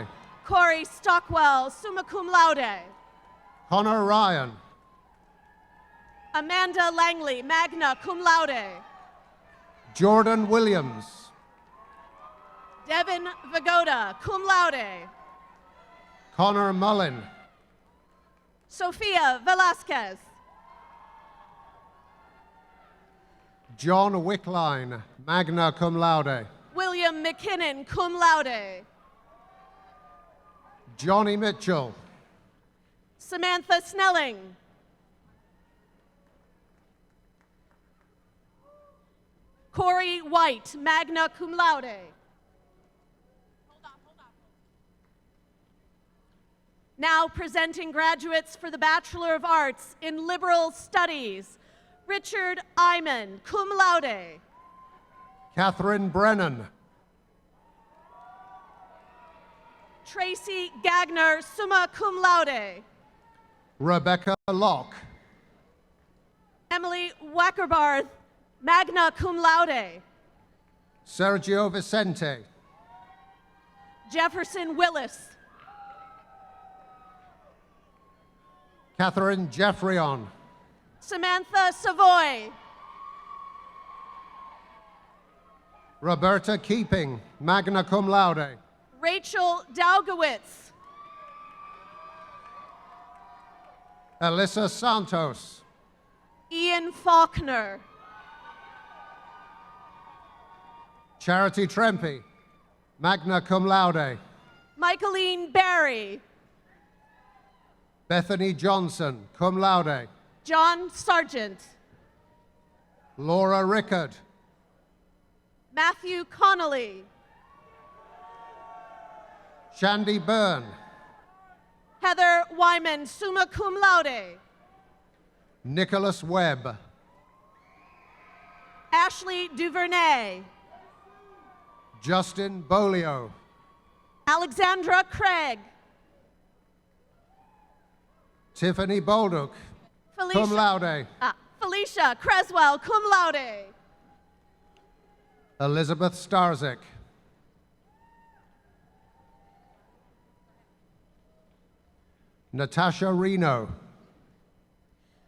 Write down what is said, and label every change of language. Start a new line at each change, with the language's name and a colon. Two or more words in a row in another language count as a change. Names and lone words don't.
English: Corey Stockwell,
Latin: summa cum laude.
English: Connor Ryan. Amanda Langley,
Latin: magna cum laude.
English: Jordan Williams. Devin Vagoda,
Latin: cum laude.
English: Connor Mullen. Sofia Velasquez. John Wickline,
Latin: magna cum laude.
English: William McKinnon,
Latin: cum laude.
English: Johnny Mitchell. Samantha Snelling. Corey White,
Latin: magna cum laude.
English: Now presenting graduates for the Bachelor of Arts in Liberal Studies. Richard Iman,
Latin: cum laude.
English: Catherine Brennan. Tracy Gagner,
Latin: summa cum laude.
English: Rebecca Locke. Emily Wackerbarth,
Latin: magna cum laude.
English: Sergio Vicente. Jefferson Willis. Catherine Jeffreyon. Samantha Savoy. Roberta Keeping,
Latin: magna cum laude.
English: Rachel Daugowitz. Alyssa Santos. Ian Faulkner. Charity Trempe,
Latin: magna cum laude.
English: Michaeline Barry. Bethany Johnson,
Latin: cum laude.
English: John Sargent. Laura Rickard. Matthew Connolly. Shandy Byrne. Heather Wyman,
Latin: summa cum laude.
English: Nicholas Webb. Ashley Duvernay. Justin Bolio. Alexandra Craig. Tiffany Bolduc,
Latin: cum laude.
English: Felicia Creswell,
Latin: cum laude.
English: Elizabeth Starzik. Natasha Reno.